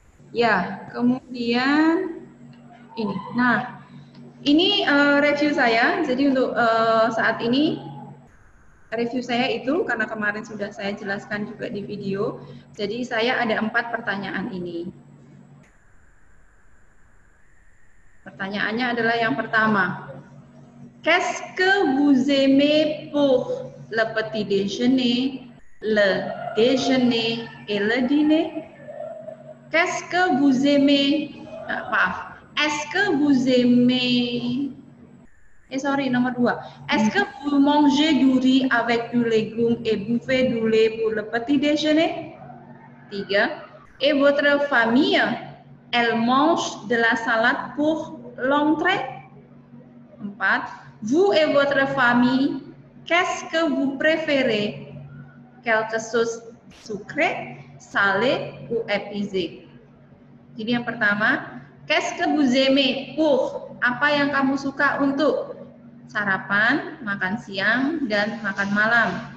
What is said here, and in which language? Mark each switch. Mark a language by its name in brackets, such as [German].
[Indonesian] Ya, kemudian ini. Nah, ini review saya. Jadi untuk saat ini review saya itu karena kemarin sudah saya jelaskan juga di video. Jadi saya ada 4 pertanyaan ini. Pertanyaannya adalah yang pertama. [French] Qu'est-ce que vous aimez pour le petit déjeuner, le déjeuner et le dîner? Qu'est-ce que vous aimez? [Indonesian] Maaf. [French] Est-ce que vous aimez? [Indonesian] Nomor 2. [French] Est-ce que vous mangez du riz avec du légumes et buvez du lait pour le petit déjeuner? 3. Et votre famille, elle mange de la salade pour l'entrée? 4. Vous et votre famille, qu'est-ce que vous préférez? Quelque chose sucré, salé ou épicé? [Indonesian] Jadi yang pertama, [French] qu'est-ce que vous aimez pour? [Indonesian] Apa yang kamu suka untuk sarapan, makan siang, dan makan malam?